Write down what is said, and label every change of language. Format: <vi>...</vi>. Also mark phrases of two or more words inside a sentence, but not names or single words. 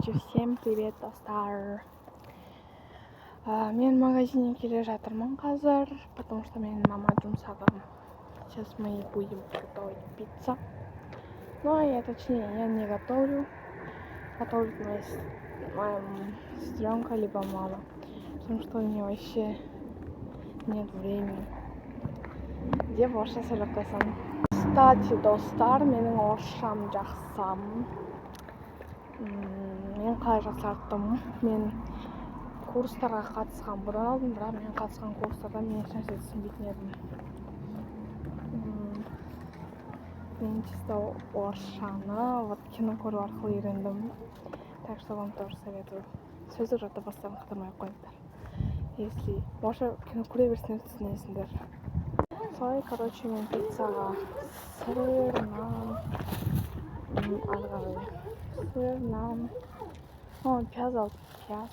<ru>Короче, всем привет,</ru> <kk>достар. Мен магазинге келе жатырмын қазір,</kk> <ru>потому что</ru> <kk>менің мама жұмсаған.</kk> <ru>Сейчас мы будем готовить пиццу. Ну, я точнее, я не готовлю. Готовит моя сестренка, либо мама. Потому что у нее вообще нет времени.</ru> <kk>Где орысша сөйлейтін? Кстати, достар, менің орысшам жақсы. Мен қалай жақсарттым? Мен курстарға қатысқан бұдан алдым, бірақ мен қатысқан курстарда мен ешнәрсе түсінбейтін едім. Мен чисто орысшаны вот кино көру арқылы үйрендім.</kk> <ru>Так что вам тоже советую.</ru> <kk>Сөздік жадта бастарын қатырмай қойыңдар. Если орысша кино көре берсеңдер түсінесіңдер. Солай, короче, мен пиццаға сыр, нан, сыр, нан, пияз алдым, пияз.</kk>